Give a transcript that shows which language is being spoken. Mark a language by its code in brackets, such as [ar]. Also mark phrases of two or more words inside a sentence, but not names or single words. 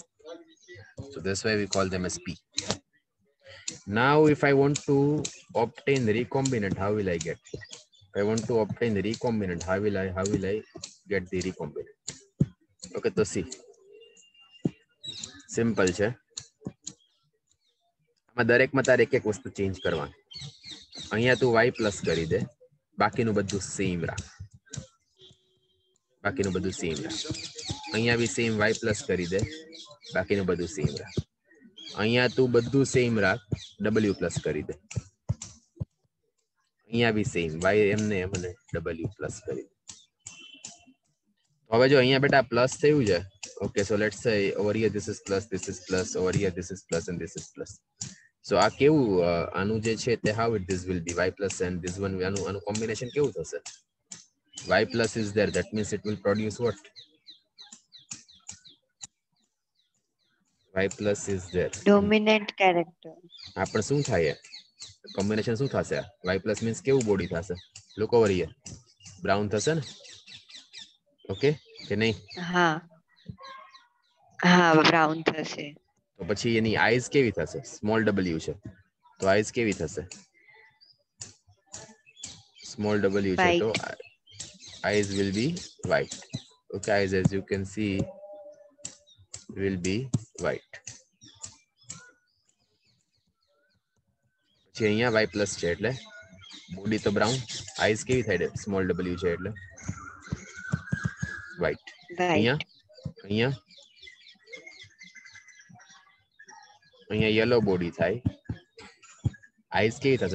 [en] So that's why we call them as P. Now, if I want to obtain the recombinant, how will I get? If I want to obtain the recombinant, how will I get the recombinant? Okay, so see, simple છે. [gu] આમાં દરેકમાં તારે એક એક વસ્તુ ચેન્જ કરવાની. અહીંયા તું [en] y plus [gu] કરી દે, બાકીનું બધું સેમ રાખ. બાકીનું બધું સેમ રાખ. અહીંયા બી સેમ [en] y plus [gu] કરી દે, બાકીનું બધું સેમ રાખ. અહીંયા તું બધું સેમ રાખ, [en] w plus [gu] કરી દે. અહીંયા બી સેમ y એમને એમને [en] w plus [gu] કરી દે. હવે જો અહીંયા બેટા પ્લસ થયું છે. [en] Okay, so let's say over here this is plus, over here this is plus, and this is plus. So [gu] આ કેવું આનું જે છે તે [en] how it this will be y plus and this one [gu] આનું combination કેવું થશે? [en] Y plus is there, that means it will produce what? Y plus is there. Dominant character. [gu] હા પણ શું થાય? કોમ્બિનેશન શું થશે? [en] Y plus means [gu] કેવું બોડી થશે? [en] Look over here. [gu] બ્રાઉન થશે ને? ઓકે કે નહીં? હા હા બ્રાઉન થશે. તો પછી એની આઈઝ કેવી થશે? [en] small w [gu] છે તો આઈઝ કેવી થશે? [en] small w [gu] છે તો [en] eyes will be white. Okay, eyes as you can see will be white. [gu] પછી અહીંયા [en] y plus [gu] છે એટલે બોડી તો બ્રાઉન, આઈઝ કેવી થાય? [en] small w [gu] છે એટલે [en] white. [gu] અહીંયા અહીંયા અહીંયા [en] yellow body [gu] થાય, આઈઝ કેવી થશે?